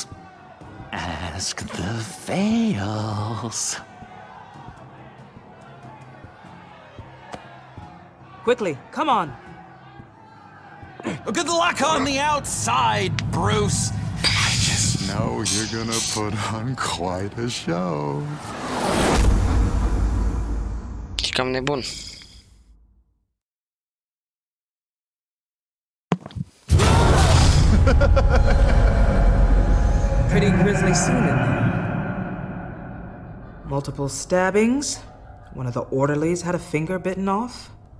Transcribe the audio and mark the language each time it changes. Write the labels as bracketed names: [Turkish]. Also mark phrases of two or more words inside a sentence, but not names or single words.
[English] Ask the Vales. Quickly, come on. Good luck on the outside, Bruce. I just know you're gonna put on quite a show. [Romanian] Și cam nebun. [English] Pretty grisly scene in there. Multiple stabbings. One of the orderlies had a finger bitten off.